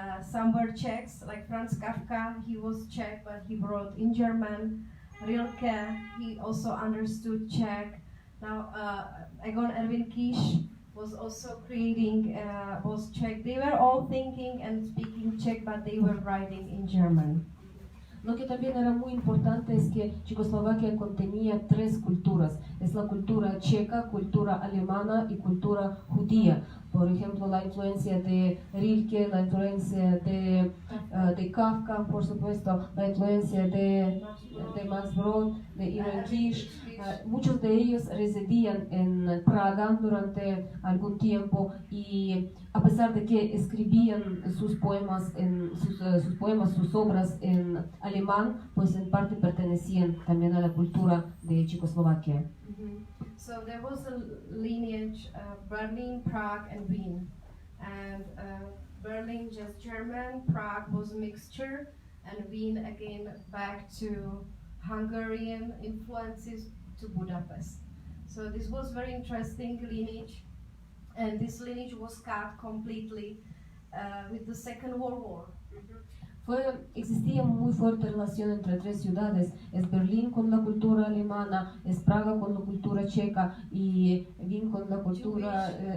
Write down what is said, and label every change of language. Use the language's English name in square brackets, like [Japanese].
[English] Some were Czechs, like Franz Kafka, he was Czech, but he wrote in German. Rilke, he also understood Czech. Now, Egon Erwin Kiš was also creating, was Czech. They were all thinking and speaking Czech, but they were writing in German. [Spanish] Lo que también era muy importante es que Checoslovaquia contenía tres culturas. Es la cultura checa, cultura alemana y cultura judía. Por ejemplo, la influencia de Rilke, la influencia de Kafka, por supuesto, la influencia de Max Brod, de Erwin Kiš. Muchos de ellos residían en Praga durante algún tiempo y a pesar de que escribían sus poemas, sus obras en alemán, pues en parte pertenecían también a la cultura de Checoslovaquia. [English] So there was a lineage, Berlin, Prague, and Wien. And Berlin just German, Prague was a mixture, and Wien again back to Hungarian influences to Budapest. So this was very interesting lineage, and this lineage was cut completely with the Second World War. [Spanish] Existía muy fuerte relación entre tres ciudades, es Berlín con la cultura alemana, es Praga con la cultura checa y Wien con la cultura